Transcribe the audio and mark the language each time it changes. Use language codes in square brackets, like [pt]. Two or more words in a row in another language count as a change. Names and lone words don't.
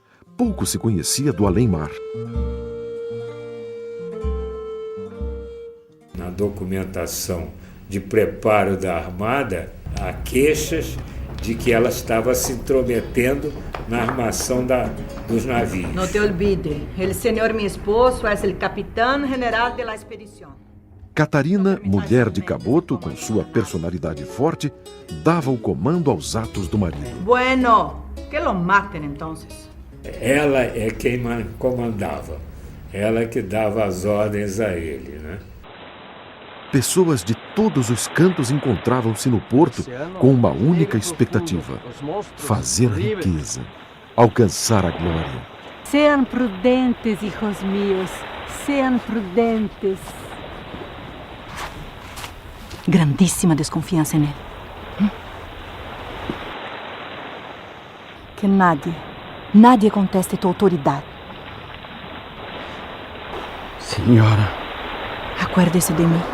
[pt] Pouco se conhecia do além-mar. Na documentação de preparo da armada, há queixas de que ela estava se intrometendo na armação dos navios. [es] No te olvides, el señor mi esposo es el capitán general de la expedición. [pt] Catarina, mulher de Caboto, com sua personalidade forte, dava o comando aos atos do marido. [es] Bueno, que lo maten entonces. [pt] Ela é quem comandava, ela que dava as ordens a ele, né? Pessoas de todos os cantos encontravam-se no porto com uma única expectativa: fazer riqueza, alcançar a glória. [es] Sean prudentes, hijos míos, sean prudentes. [pt] Grandíssima desconfiança nele. [es] Que nadie conteste tua autoridade. [pt] Senhora. [es] Acuérdese de mim.